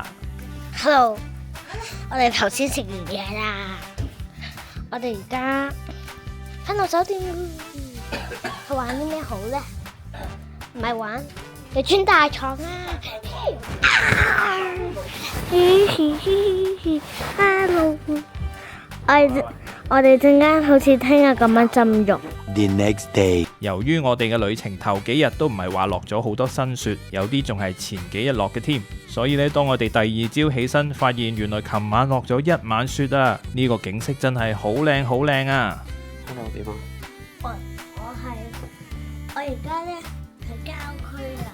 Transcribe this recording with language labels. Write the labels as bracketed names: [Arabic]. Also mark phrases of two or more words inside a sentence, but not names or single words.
[Cantonese] Hello， 我哋頭先食完嘢啦，我哋而家返到酒店，去玩啲咩好呢？唔係玩，你穿大床啊！Hello， 我哋陣間好似聽日咁樣浸浴。 [English] The next day， [Cantonese] 由於我哋嘅旅程頭幾日都唔係話落咗好多新雪，有啲仲係前幾日落嘅添，所以呢，當我哋第二朝起身，發現原來琴晚落咗一晚雪啊！呢個景色真係好靚好靚啊！ Hello 點啊？我而家咧喺郊區啊。